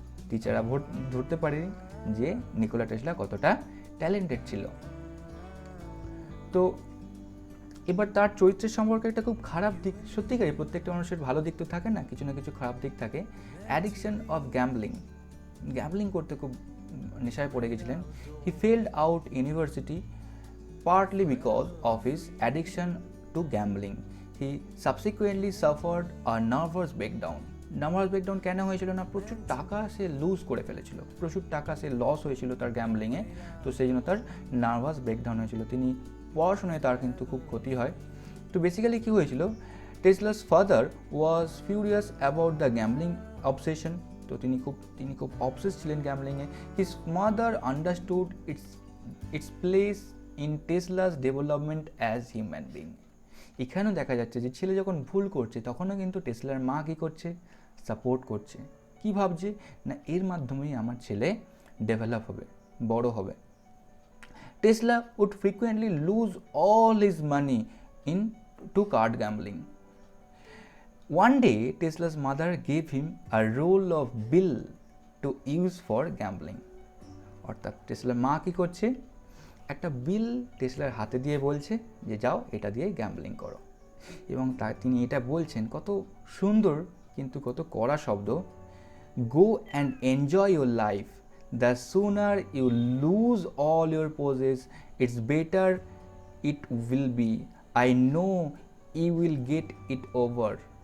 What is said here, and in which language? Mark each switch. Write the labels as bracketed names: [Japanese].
[Bangla] টিচাররা ধরতে পারেনি যে নিকোলা টেসলা কতটা ট্যালেন্টেড ছিল। তো এবার তার চরিত্রের সম্পর্কে একটা খুব খারাপ দিক, সত্যিকারই প্রত্যেকটা মানুষের ভালো দিক তো থাকে না, কিছু না কিছু খারাপ দিক থাকে। [English] addiction of gambling [Bangla] করতে খুব নেশায় পড়ে গেছিলেন। [English] He failed out university partly because of his addiction to gambling. He subsequently suffered a nervous breakdown [Bangla] nervous breakdown কেন হয়েছিল না, প্রচুর টাকা সে লুজ করে ফেলেছিল, প্রচুর টাকা সে লস হয়েছিল তার গ্যাম্বলিংয়ে, তো সেই জন্য তার নার্ভাস ব্রেকডাউন হয়েছিল। তিনি পড়াশোনায় তার কিন্তু খুব ক্ষতি হয়। তো বেসিক্যালি কী হয়েছিল, [English] Tesla's father was furious about the gambling obsession. [Bangla] তো তিনি খুব অবসেস ছিলেন গ্যাম্বলিংয়ে। [English] His mother understood its place in Tesla's development as human being. [Bangla] এখানেও দেখা যাচ্ছে যে ছেলে যখন ভুল করছে তখনও কিন্তু টেসলার মা কী করছে, সাপোর্ট করছে। কি ভাবছে না, এর মাধ্যমেই আমার ছেলে ডেভেলপ হবে, বড় হবে। [English] Tesla would frequently lose all his money to card gambling. One day, Tesla's mother gave him a roll of bill to use for gambling. [Bangla] অর্থাৎ টেসলার মা কী করছে, একটা বিল টেসলার হাতে দিয়ে বলছে যে যাও এটা দিয়ে গ্যাম্বলিং করো। এবং তিনি এটা বলছেন, কত সুন্দর কিন্তু কত কড়া শব্দ, [English] Go and enjoy your life, the sooner you lose all your poses it's better it will be, I know you will get it over.